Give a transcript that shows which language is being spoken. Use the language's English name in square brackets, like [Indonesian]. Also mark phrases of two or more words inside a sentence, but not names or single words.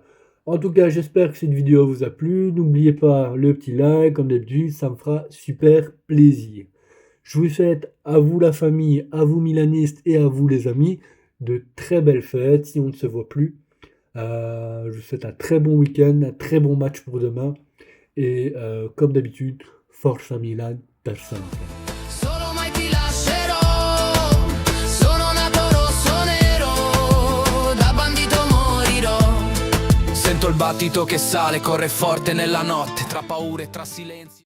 [French] En tout cas, j'espère que cette vidéo vous a plu. N'oubliez pas le petit like, comme d'habitude, ça me fera super plaisir. Je vous souhaite à vous la famille, à vous milanistes et à vous les amis, de très belles fêtes si on ne se voit plus. Je vous souhaite un très bon week-end, un très bon match pour demain. Et comme d'habitude, [Italian] Forza Milan per sempre. Solo mai ti lascerò, sono nato rosso nero, da bandito morirò. Sento il battito che sale, corre forte nella notte, tra paure e tra silenzi.